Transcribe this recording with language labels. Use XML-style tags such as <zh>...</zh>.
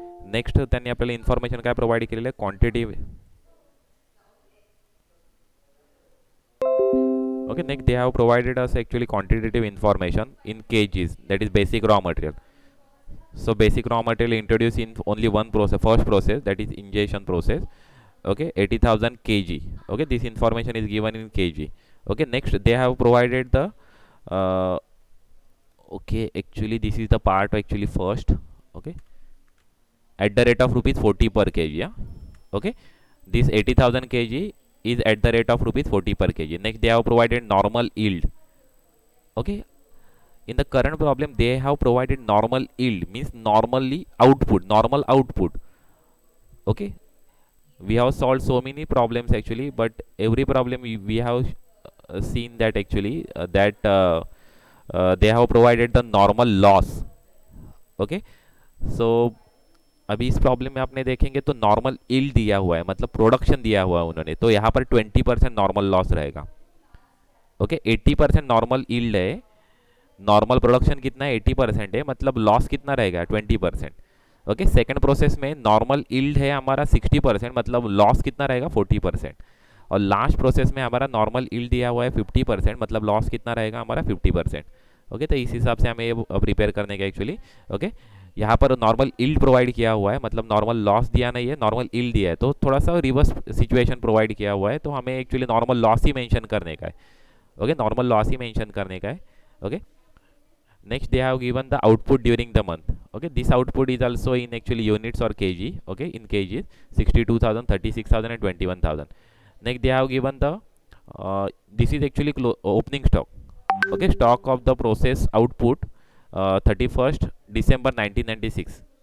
<mr>Next त्यांनी आपल्याला information काय प्रोव्हाइड केलेलं आहे, quantity.</mr> <en>Okay, next they have provided us actually quantitative information in kgs, that is basic raw material. So basic raw material introduced in only one process, first process, that is ingestion process. Okay, 80,000 kg. Okay, this information is given in kg. Okay, next they have provided the uh, okay, actually this is the part actually first. Okay, at the rate of rupees 40 per kg. Yeah. Okay, this 80,000 kg is at the rate of rupees 40 per kg. Next they have provided normal yield. Okay, in the current problem they have provided normal yield, means normally output, normal output. Okay, we have solved so many problems actually, but every problem we have seen that actually they have provided the normal loss. Okay, so</en> <hi>अभी इस problem में आपने देखेंगे तो normal yield दिया हुआ है, मतलब प्रोडक्शन दिया हुआ है उन्होंने, तो यहाँ पर 20% नॉर्मल लॉस रहेगा. ओके, 80% नॉर्मल इल्ड है, नॉर्मल प्रोडक्शन कितना है 80% है, मतलब लॉस कितना रहेगा 20%. ओके, सेकंड प्रोसेस में नॉर्मल इल्ड है हमारा 60%, मतलब लॉस कितना रहेगा 40%. और लास्ट प्रोसेस में हमारा नॉर्मल इल्ड दिया हुआ है 50%, मतलब लॉस कितना रहेगा हमारा 50%. ओके, तो इस हिसाब से हमें ये प्रिपेयर करने का एक्चुअली. ओके, यहाँ पर नॉर्मल इल्ड प्रोवाइड किया हुआ है, मतलब नॉर्मल लॉस दिया नहीं है, नॉर्मल इल्ड दिया है, तो थोड़ा सा रिवर्स सिचुएशन प्रोवाइड किया हुआ है, तो हमें एक्चुअली नॉर्मल लॉस ही मेंशन करने का है. ओके, नॉर्मल लॉस ही मेंशन करने का है.</hi> <en>Okay, next they have given the output during the month. Okay, this output is also in actually units or kg. Okay, in kg 62,000, 36,000 and 21,000. Next they have given the this is actually opening stock. Okay, stock of the process output 31st December 1996.</en>